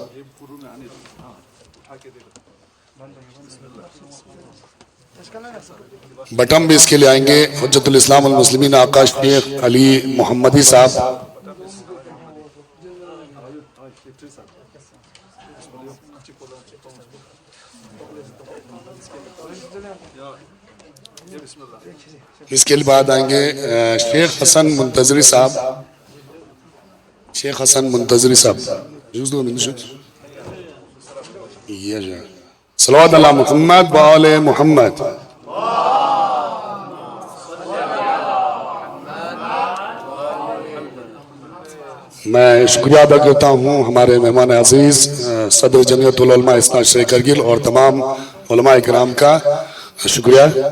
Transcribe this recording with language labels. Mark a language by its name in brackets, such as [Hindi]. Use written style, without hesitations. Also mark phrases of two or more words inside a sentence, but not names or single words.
[Urdu] بٹم بھی اس کے لیے آئیں گے [Arabic] حجت الاسلام والمسلمین [Urdu] آقا شیخ علی محمدی صاحب. اس کے بعد آئیں گے شیخ حسن منتظری صاحب. شیخ حسن منتظری صاحب [Arabic] صلوات علی محمد و آل محمد. [Urdu] میں شکریہ ادا کرتا ہوں ہمارے مہمان عزیز صدر جمعیت العلماء اثنا عشر کرگل اور تمام علماء کرام کا شکریہ.